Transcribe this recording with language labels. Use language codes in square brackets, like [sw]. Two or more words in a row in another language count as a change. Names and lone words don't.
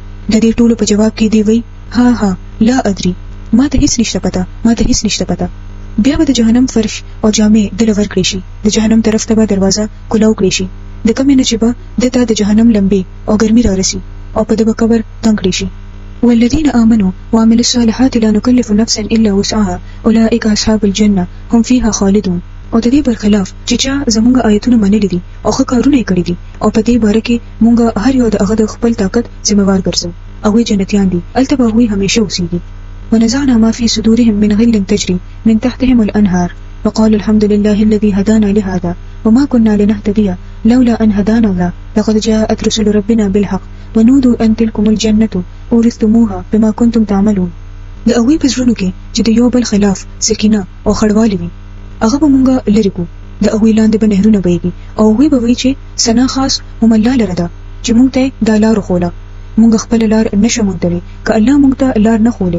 [ps] د دې ټولو په جواب کې دی وی [ar] ها لا ادري، [ps] ما ته هیڅ نشته پته. بیا به د جهنم فرش او جامې د لور کړی شي، د جهنم طرف ته به دروازه کلاو کړی شي، د کومې نه چې به دته د جهنم لمبې او ګرمي را رسي او په دغه قبر تنګ کړی شي. [ar] والذین آمنوا وعملوا الصالحات لا نكلف نفسا الا وسعها اولئک اصحاب الجنه هم فيها خالدون. [ps] او د دې برخلاف چې چا زموږ آیتونه منلي دي او ښه کارونه کړی دي او په دې باره کې مونږ هر یو د هغه د خپل طاقت ذمہوار ګرځو، هغوی جنتیان دي، هلته به هغوی همیشه اوسېږي. [ar] ونزعنا ما في صدورهم من غل تجري من تحتهم الأنهار وقالوا الحمد لله الذي هدانا لهذا وما كنا لنهتدي لولا أن هدانا الله لقد جاءت رسل ربنا بالحق ونودوا أن تلكم الجنة أورثتموها بما كنتم تعملون. [ps] د هغوی په زړونو کې چې د یو بل خلاف سکینه او خړوالی وي هغه به مونږ لرې کړو، د هغوی لاندې به نهرونه بهیږي او هغوی به وایي چې ثنا خاص هم الله لره ده چې مونږ ته دا لار وښوله، مونږ خپله لار نشو موندلی که الله مونږ ته لار نه ښولې.